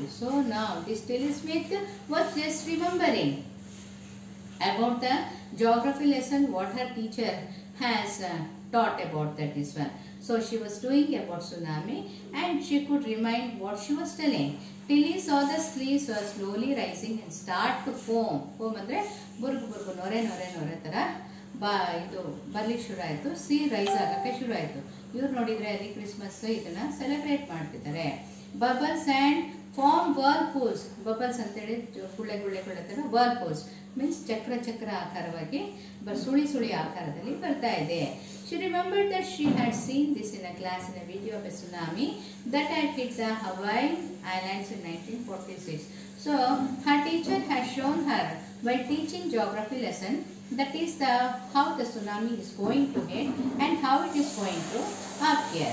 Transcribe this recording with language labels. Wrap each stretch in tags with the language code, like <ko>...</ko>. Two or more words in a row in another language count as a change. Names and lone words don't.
<en>So now this Tilly Smith was just remembering about the geography lesson what her teacher has taught about this one. So she was doing about tsunami and she could remind what she was telling. Tilly saw the seas were slowly rising and start to foam.</en> <kn>Foam ಅಂದ್ರೆ ಬುರ್ಗು ಬುರ್ಗು ನೊರೆ ನೊರೆ ನೊರೆ ತರ ಇದು ಬರ್ಲಿಕ್ಕೆ ಶುರು ಆಯಿತು.</kn> <en>sea rise</en> <kn>ಆಗೋಕ್ಕೆ ಶುರು ಆಯಿತು. ಇವ್ರು ನೋಡಿದರೆ ಅಲ್ಲಿ ಕ್ರಿಸ್ಮಸ್ ಇದನ್ನು ಸೆಲೆಬ್ರೇಟ್ ಮಾಡ್ತಿದ್ದಾರೆ.</kn> <en>bubbles and foam whirlpools.</en> <kn>ಬಬಲ್ಸ್ ಅಂತೇಳಿ ಗುಳ್ಳೆ ಗುಳ್ಳೆ ಗುಳ್ಳೆ ಥರ</kn> <en>whirlpools means</en> <kn>ಚಕ್ರ ಚಕ್ರ ಆಕಾರವಾಗಿ ಸುಳಿ ಸುಳಿ ಆಕಾರದಲ್ಲಿ ಬರ್ತಾ ಇದೆ.</kn> <en>She remembered that she had seen this in a class in a video of a tsunami that had hit the Hawaii Islands in 1946. So her teacher had shown her while teaching geography lesson that is how the tsunami is going to hit and how it is going to appear.</en>